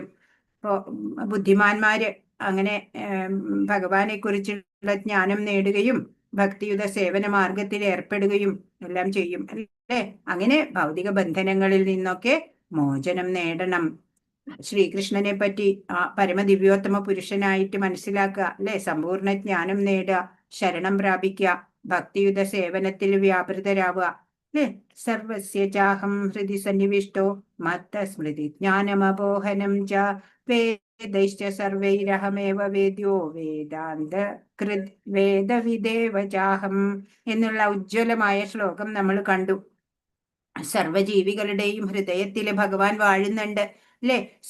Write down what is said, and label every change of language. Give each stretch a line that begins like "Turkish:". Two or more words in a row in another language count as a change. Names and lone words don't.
Malayalam: ഇപ്പോ ബുദ്ധിമാന്മാര് അങ്ങനെ ഭഗവാനെ കുറിച്ചുള്ള ജ്ഞാനം നേടുകയും ഭക്തിയുത സേവന മാർഗത്തിൽ ഏർപ്പെടുകയും എല്ലാം ചെയ്യും അല്ലേ. അങ്ങനെ ഭൗതിക ബന്ധനങ്ങളിൽ നിന്നൊക്കെ മോചനം നേടണം. ശ്രീകൃഷ്ണനെ പറ്റി ആ പരമദിവ്യോത്തമ പുരുഷനായിട്ട് മനസ്സിലാക്കുക അല്ലെ. സമ്പൂർണ്ണ ജ്ഞാനം നേടുക, ശരണം പ്രാപിക്കുക, ഭക്തിയുത സേവനത്തിൽ വ്യാപൃതരാവുക അല്ലെ.
Sanskrit: സർവസ്യ ചാഹം ഹൃദി സന്നിവിഷ്ടോ മത്തസ്മൃതി ജ്ഞാനമപോഹനം ച വേദൈശ്ച സർവൈരഹമേവ വേദ്യോ വേദാന്ത കൃത് വേദവിദേവ ചാഹം
Malayalam: എന്നുള്ള ഉജ്ജ്വലമായ ശ്ലോകം നമ്മൾ കണ്ടു. സർവജീവികളുടെയും ഹൃദയത്തില് ഭഗവാൻ വാഴുന്നുണ്ട് അല്ലെ.